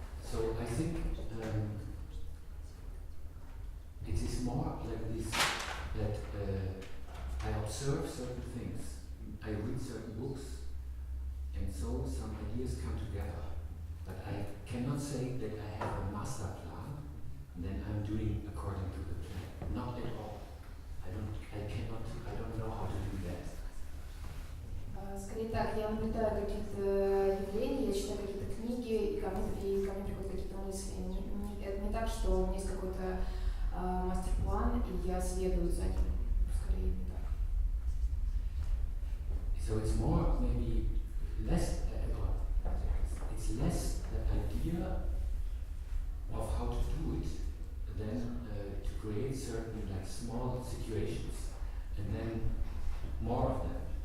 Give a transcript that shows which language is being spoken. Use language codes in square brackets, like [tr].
[en] So I think it is more like this, that I observe certain things, I read certain books, and so some ideas come together. But I cannot say that I have a master plan, and then I'm doing according to the plan. Not at all. I don't know how to do that. [ru] Скорее так, я наблюдаю какие-то явления, я читаю какие-то книги, и ко мне приходят какие-то мысли. Это не так, что у меня есть какой-то мастер-план, и я следую за ним. Скорее не так. [en] So it's more maybe less, it's less the idea of how to do it than to create certain like small situations and then more of them.